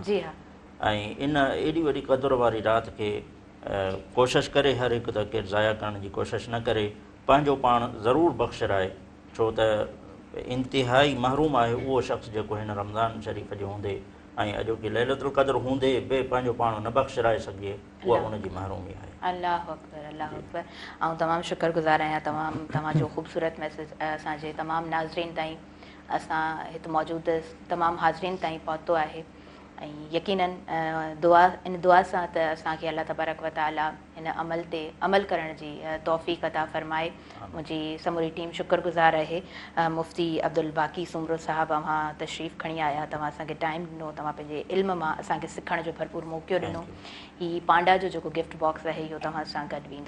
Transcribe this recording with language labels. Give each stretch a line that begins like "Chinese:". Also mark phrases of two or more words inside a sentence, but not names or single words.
Sindhi: ऐं इन एॾी वॾी क़द्र वारी राति खे कोशिशि करे हर हिकु त केरु ज़ाया करण जी कोशिशि न करे, पंहिंजो पाण ज़रूरु बख़्शराए, छो त इंतिहाई महरूम आहे उहो शख़्स जेको हिन रमज़ान शरीफ़ जे हूंदे ऐं अॼोकी लैलतुल क़द्र हूंदे बि पंहिंजो पाण न बख़्शराए सघिजे, उहा उनजी महरूमी आहे।
Arabic: الله أكبر، الله أكبر.
Sindhi: ऐं तमामु शुक्रगुज़ार आहियां तव्हांजो ख़ूबसूरत मैसेज असांजे तमामु नाज़रीन ताईं, असां हिते मौजूदु तमामु हाज़रीन ताईं पहुतो आहे ऐं यकीनन इन दुआ सां त असांखे अल्लाह
Arabic: تبارك وتعالى
Sindhi: हिन अमल ते अमल करण जी तौफ़ीक़ अता फ़रमाए। मुंहिंजी समूरी टीम शुक्रगुज़ार आहे। मुफ्ती अब्दुल बाक़ी सुमरो साहिबु, अव्हां तशरीफ़ खणी आया, तव्हां असांखे टाइम ॾिनो, तव्हां पंहिंजे इल्म मां असांखे सिखण जो भरपूर मौक़ो ॾिनो। हीउ पांडा जो जेको
English: gift box
Sindhi: आहे इहो तव्हां सां गॾु वेंदो।